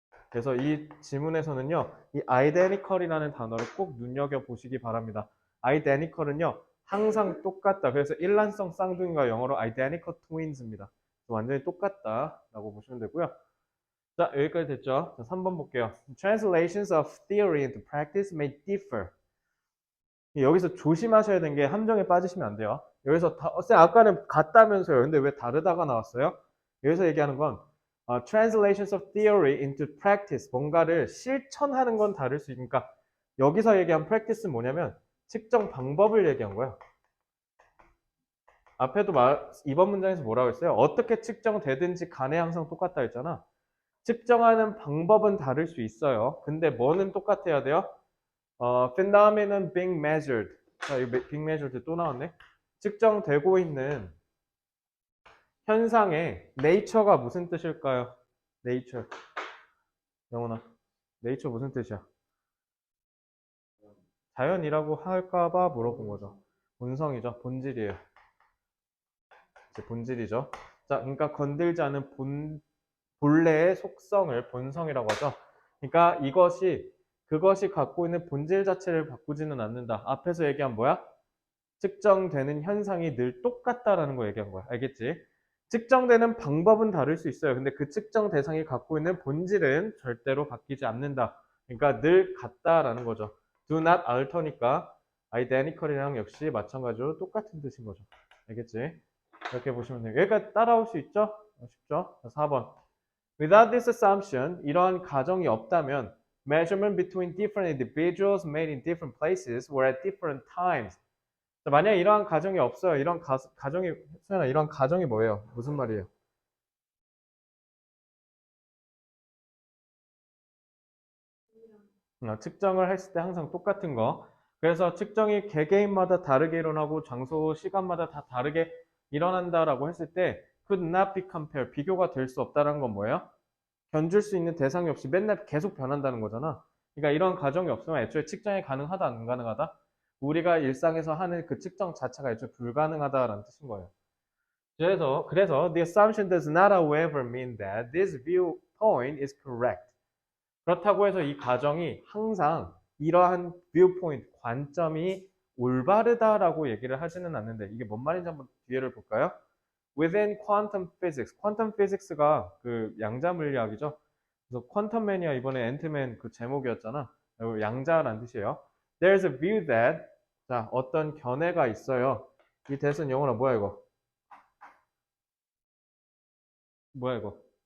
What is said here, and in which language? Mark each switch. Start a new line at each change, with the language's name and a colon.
Korean: 그래서 이 지문에서는요, 이 identical이라는 단어를 꼭 눈여겨보시기 바랍니다. identical은요, 항상 똑같다. 그래서 일란성 쌍둥이가 영어로 identical twins입니다. 완전히 똑같다라고 보시면 되고요. 자, 여기까지 됐죠? 자, 3번 볼게요.
English: Translations of theory into practice may differ.
Korean: 여기서 조심하셔야 되는 게 함정에 빠지시면 안 돼요. 여기서 쌤 아까는 같다면서요. 근데 왜 다르다가 나왔어요? 여기서 얘기하는 건 translations of theory into practice 뭔가를 실천하는 건 다를 수 있으니까 여기서 얘기한 practice는 뭐냐면 측정 방법을 얘기한 거예요. 앞에도 이번 문장에서 뭐라고 했어요? 어떻게 측정되든지 간에 항상 똑같다 했잖아. 측정하는 방법은 다를 수 있어요. 근데 뭐는 똑같아야 돼요?
English: phenomenon being measured.
Korean: 자, 이 being measured 또 나왔네. 측정되고 있는 현상의 nature가 무슨 뜻일까요?
English: nature.
Korean: 영훈아, nature 무슨 뜻이야? 자연이라고 할까봐 물어본 거죠. 본성이죠. 본질이에요. 이제 본질이죠. 자, 그러니까 건들지 않은 본래의 속성을 본성이라고 하죠. 그러니까 그것이 갖고 있는 본질 자체를 바꾸지는 않는다. 앞에서 얘기한 뭐야? 측정되는 현상이 늘 똑같다라는 거 얘기한 거야. 알겠지? 측정되는 방법은 다를 수 있어요. 근데 그 측정 대상이 갖고 있는 본질은 절대로 바뀌지 않는다. 그러니까 늘 같다라는 거죠. Do not alter 니까 identical이랑 역시 마찬가지로 똑같은 뜻인 거죠. 알겠지? 이렇게 보시면 돼요. 여기까지 따라올 수 있죠? 쉽죠? 4번.
English: Without this assumption, 이러한 가정이 없다면 measurement between different individuals made in different places were at different times.
Korean: 자, 만약에 이러한 가정이 없어요. 이런 가정이, 수연아, 이런 가정이 뭐예요? 무슨 말이에요? 측정을 했을 때 항상 똑같은 거. 그래서 측정이 개개인마다 다르게 일어나고 장소, 시간마다 다 다르게 일어난다라고 했을 때 could not be compared, 비교가 될 수 없다는 건 뭐예요? 견줄 수 있는 대상이 없이 맨날 계속 변한다는 거잖아. 그러니까 이런 가정이 없으면 애초에 측정이 가능하다, 안 가능하다? 우리가 일상에서 하는 그 측정 자체가 애초에 불가능하다라는 뜻인 거예요.
English: 그래서 the assumption does not however mean that this viewpoint is correct.
Korean: 그렇다고 해서 이 가정이 항상 이러한 viewpoint, 관점이 올바르다라고 얘기를 하지는 않는데 이게 뭔 말인지 한번 뒤에를 볼까요?
English: Within quantum physics, quantum physics가 그 양자 물리학이죠.
Korean: 그래서 퀀텀 매니아 이번에 앤트맨 그 제목이었잖아. 양자란 뜻이에요. There's a view that 자 어떤 견해가 있어요. 이 대선 영어로 뭐야 이거? 뭐야 이거?